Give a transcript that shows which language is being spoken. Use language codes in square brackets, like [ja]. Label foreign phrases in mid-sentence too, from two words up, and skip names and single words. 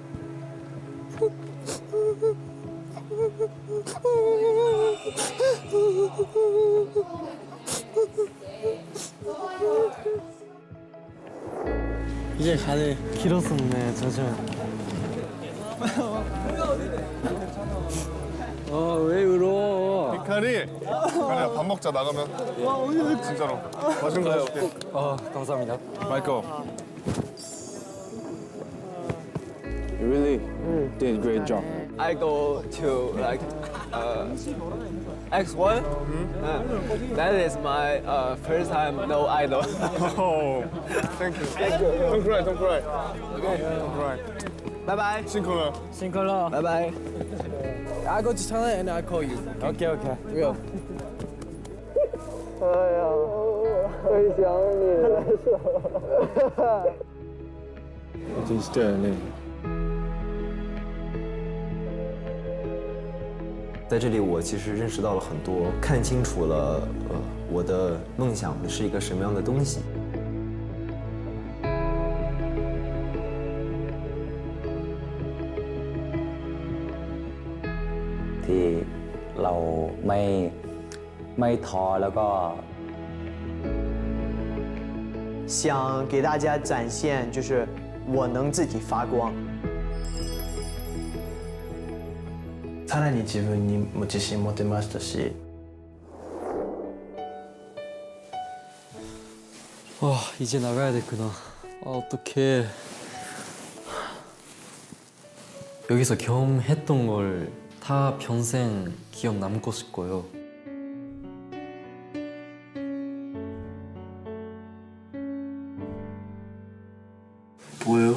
[ko] 이제 다들 길었었네, 저좀. 왜 울어? 히카리야 밥 먹자 나가면. 진짜로. 맛있는 거 해줄게. 감사합니다. 마이클. [en] You really did a great job. I go to X1. That is my first time no idol. Oh, thank you. Don't cry. Okay. Don't cry. Bye bye. 싱컬러. Bye bye. I go to China and I call you. Okay. Real. [zh] 哎呀，会想你了。真是掉眼泪。在这里，我其实认识到了很多，看清楚了，我的梦想是一个什么样的东西。第 [th] เราไม่ท้อแล้วก็ [zh] 想给大家展现，就是我能自己发光。 [ja] さらに自分にも自信持てましたし。 [ko] 와, 이제 나가야 됐구나. 아, 어떡해. 여기서 경험했던 걸 다 평생 기억 남고 싶고요. 뭐예요?